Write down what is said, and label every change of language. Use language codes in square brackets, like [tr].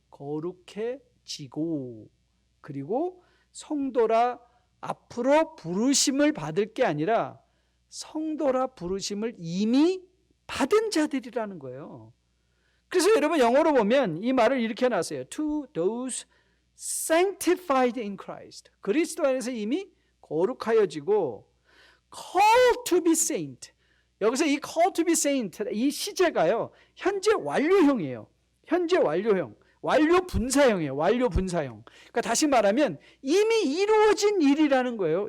[ko] 거룩해지고 그리고 성도라 앞으로 부르심을 받을 게 아니라 성도라 부르심을 이미 받은 자들이라는 거예요. 그래서 여러분 영어로 보면 이 말을 이렇게 놨어요. [en] To those sanctified in Christ. [ko] 그리스도 안에서 이미 거룩하여지고 [en] called to be saint. [ko] 여기서 이 [en] called to be saint [ko] 이 시제가요. 현재 완료형이에요. 현재 완료형. 완료 분사형이에요. 완료 분사형. 그러니까 다시 말하면 이미 이루어진 일이라는 거예요.